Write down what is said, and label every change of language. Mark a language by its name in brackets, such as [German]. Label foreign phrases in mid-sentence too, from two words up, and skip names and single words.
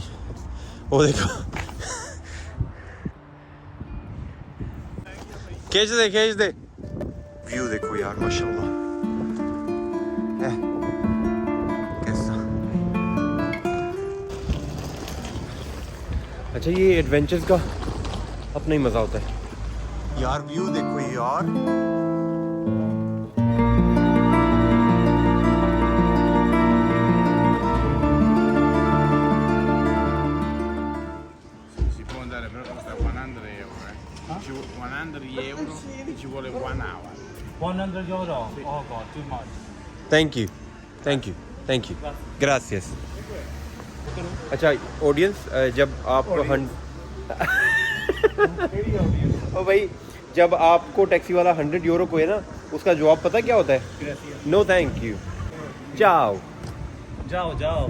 [Hindi] वो देखो, खींच दे व्यू देखो यार, माशाल्लाह कैसा। अच्छा, ये एडवेंचर्स का अपना ही मजा होता है यार। व्यू देखो यार, [Italian] Si può andare, però costa 100 euro. Ci 100 euro e ci vuole 1 hour. [English] 100 euro. Oh god, too much. thank you ग्रासियस। [Hindi] अच्छा ऑडियंस, जब आप ओ भाई, जब आपको टैक्सी वाला 100 यूरो को है ना, उसका जवाब पता क्या होता है? [English] no thank you, जाओ। [Hindi] जाओ